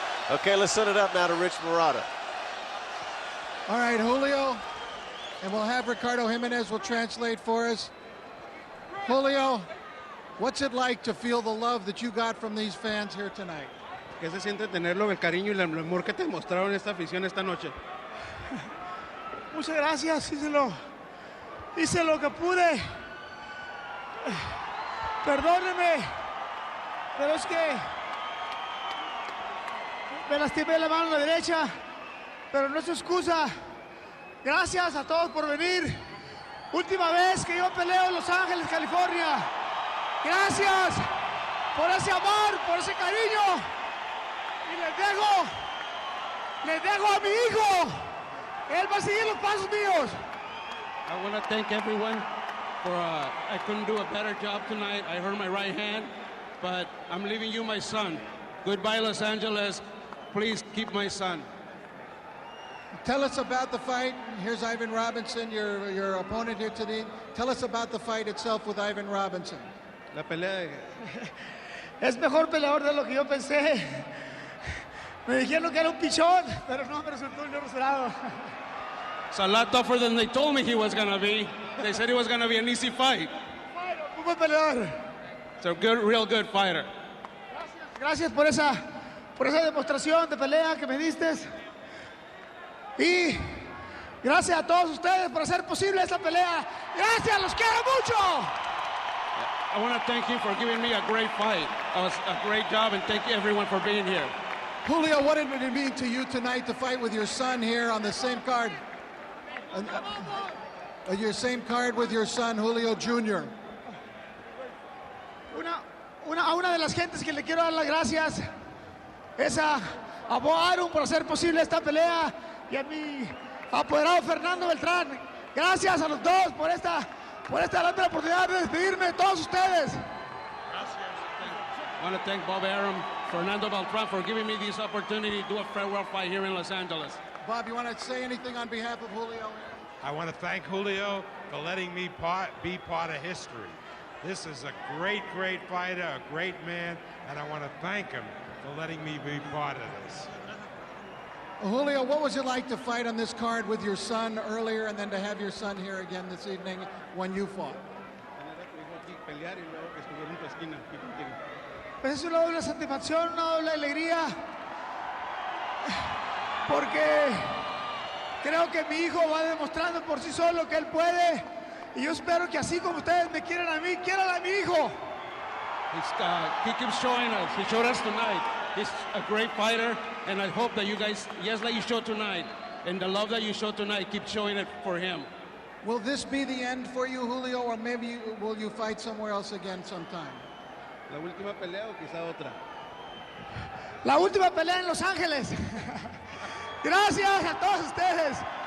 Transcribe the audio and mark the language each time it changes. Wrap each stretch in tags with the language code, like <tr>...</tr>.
<en>Okay, let's set it up now to Rich Murata. All right, Julio, and we'll have Ricardo Jimenez will translate for us. Julio, what's it like to feel the love that you got from these fans here tonight?</en> <es>¿Qué se siente tenerlo, el cariño y el amor que te mostraron esta afición esta noche? Muchas gracias, hice lo que pude. Perdóneme, pero es que me lastimé la mano derecha, pero no es excusa. Gracias a todos por venir. Última vez que yo peleo en Los Ángeles, California. Gracias por ese amor, por ese cariño. Y les dejo a mi hijo. Él va a seguir los pasos míos.</es> <en>I want to thank everyone for, I couldn't do a better job tonight. I hurt my right hand, but I'm leaving you my son. Goodbye, Los Angeles. Please keep my son. Tell us about the fight. Here's Ivan Robinson, your opponent here today. Tell us about the fight itself with Ivan Robinson.</en> <es>La pelea de... Es mejor peleador de lo que yo pensé. Me dijeron que era un pichón, pero no me resultó un inesperado.</es> <en>It's a lot tougher than they told me he was going to be. They said it was going to be an easy fight.</en> <es>Un buen peleador.</es> <en>It's a good, real good fighter.</en> <es>Gracias por esa demostración de pelea que me diste. Y gracias a todos ustedes por hacer posible esta pelea. Gracias, los quiero mucho.</es> <en>I want to thank you for giving me a great fight. It was a great job, and thank you everyone for being here. Julio, what did it mean to you tonight to fight with your son here on the same card? Your same card with your son, Julio Jr.</en> <es>Una de las gentes que le quiero dar las gracias es a Bo Arum por hacer posible esta pelea y a mi apoderado Fernando Beltrán. Gracias a los dos por esta gran oportunidad de despedirme de todos ustedes.</es> <en>I want to thank Bob Arum, Fernando Beltran for giving me this opportunity to do a farewell fight here in Los Angeles. Bob, you want to say anything on behalf of Julio? I want to thank Julio for letting me be part of history. This is a great, great fighter, a great man, and I want to thank him for letting me be part of this. Julio, what was it like to fight on this card with your son earlier and then to have your son here again this evening when you fought?</en> <es>Pues es una doble satisfacción, una doble alegría, porque creo que mi hijo va demostrando por sí solo que él puede, y yo espero que así como ustedes me quieren a mí, quieran a mi hijo.</es> <en>He keeps showing us. He showed us tonight. He's a great fighter, and I hope that you guys, just like you showed tonight, and the love that you showed tonight, keep showing it for him. Will this be the end for you, Julio, or maybe will you fight somewhere else again sometime?</en> <es>La última pelea o quizá otra. La última pelea en Los Ángeles. Gracias a todos ustedes.</es>